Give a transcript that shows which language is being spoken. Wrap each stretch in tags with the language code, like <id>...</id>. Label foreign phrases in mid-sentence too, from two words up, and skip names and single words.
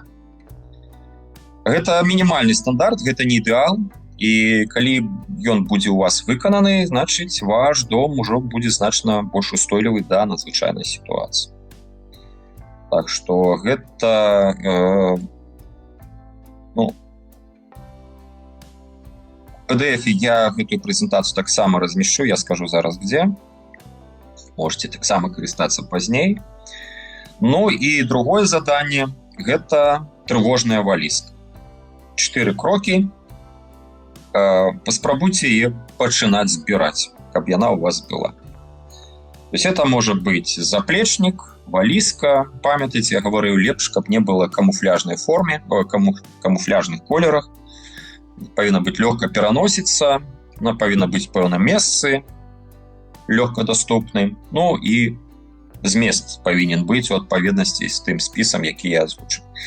<be>Гэта мінімальны стандарт, гэта не ідэал, і калі ён будзе ў вас выкананы, значыць, ваш дом ужо будзе значна больш устойлівы да надзвычайнай сітуацыі. Так што гэта... в PDF я гэтую прэзентацыю таксама размешчу, я скажу зараз где. Можете таксама карыстацца пазней. Ну і другое заданне – гэта трывожная валізка. 4 крокі. Паспрабуйце яе пачынаць збіраць, каб яна у вас была.</be> <ru>То есть</ru> <be>это можа быць заплечнік, валізка. Памятаеце, я гаварыў, лепш, каб не было камуфляжнай форме, камуфляжных колерах. Павінна быць лёгка пераносіцца, она павінна быць пэўным месцы, лёгка даступны. Ну і змест павінен быць у адпаведнасці з тым спісам, які я азвучыў.</be>